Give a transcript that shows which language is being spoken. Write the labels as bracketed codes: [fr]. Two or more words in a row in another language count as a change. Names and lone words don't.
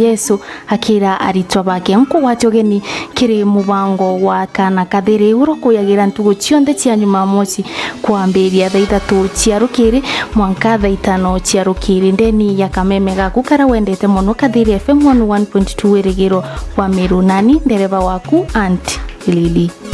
[mer] Yesu akira aritwa bake nko watogeni kiri mubango wa kana kathiri uroko yagira ntugo cionde cia Jumamosi kwambiria thaa 3 cia rukiri mwanka thaa 5 cia rukiri ndeni ya kameme gaku kara wendete muno Kathiri FM 101.2 irigiro wa Meru nani ndereva waku Aunt Lili.